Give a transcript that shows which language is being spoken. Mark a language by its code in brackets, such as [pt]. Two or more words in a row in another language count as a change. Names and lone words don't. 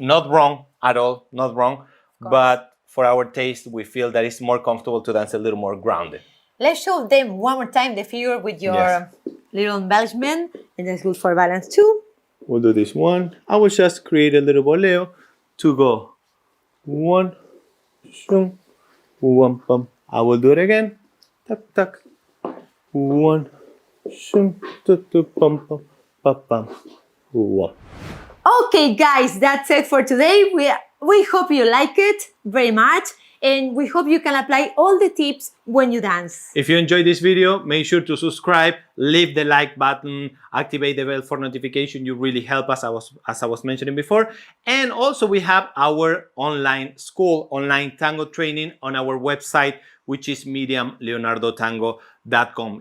[en] Not wrong at all, not wrong, but for our taste, we feel that it's more comfortable to dance a little more grounded. Let's show them one more time the figure with your little embellishment, and that's good for balance too. We'll do this one. I will just create a little boleo to go 1, shum, 1, pum. I will do it again. Tak, tak. 1, shum, pum, pum, pum, pum. 1. Okay, guys, that's it for today. We hope you like it very much. And we hope you can apply all the tips when you dance. If you enjoyed this video, make sure to subscribe, leave the like button, activate the bell for notification. You really help us, as I was mentioning before. And also we have our online school, online tango training on our website, which is miriamleonardotango.com.